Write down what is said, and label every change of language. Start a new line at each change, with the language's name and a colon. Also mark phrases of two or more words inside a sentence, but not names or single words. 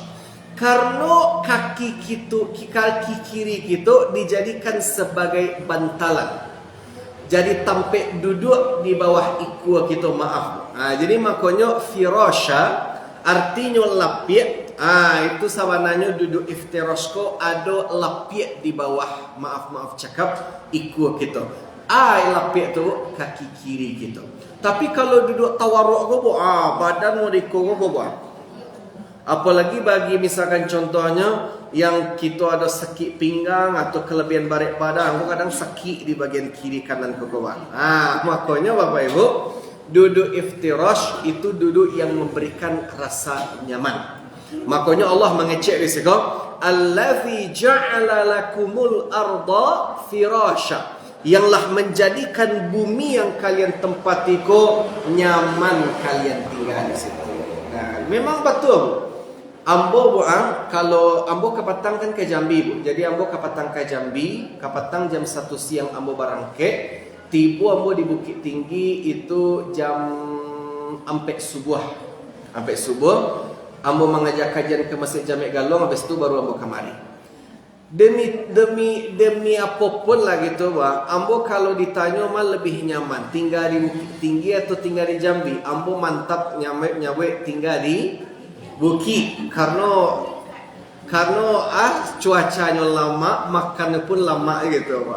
Indonesian: Karena kaki kiri kita dijadikan sebagai bantalan. Jadi tampik duduk di bawah ikua kita, maaf. Jadi makanya firasha artinya lapik. Itu sabananya duduk iftirasko ada lapik di bawah, maaf cakap, ikua kita. Lapik tu kaki kiri kita. Tapi kalau duduk tawarruk ko, badan mau dikoko ko. Apalagi bagi misalkan contohnya yang kita ada sakit pinggang atau kelebihan barik badan, kadang sakit di bagian kiri kanan ke bawah. Makanya Bapak Ibu, duduk iftirash itu duduk yang memberikan rasa nyaman. Makanya Allah mengecek di situ,
Arabic: الذي جعل لكم الأرض فراشا,
Indonesian: yanglah menjadikan bumi yang kalian tempati ko nyaman kalian tinggal di situ. Memang betul.
Minangkabau: Ambo kalau ambo kapatang kan ke Jambi, Bu. Jadi ambo kapatang ke Jambi, kapatang jam 1 siang ambo barangke, tiba ambo di Bukit Tinggi itu jam ampek subuh. Ampek subuh, ambo mengajak kajian ke Masjid Jamek Galong, habis itu baru ambo kemari.
Indonesian: Demi apapun lah gitu, Bang.
Minangkabau: Ambo kalau ditanya mah lebih nyaman tinggal di Bukit Tinggi atau tinggal di Jambi, ambo mantap nyawe tinggal di Bukit, karena cuacanya lama, makannya pun lama gitu, Pak.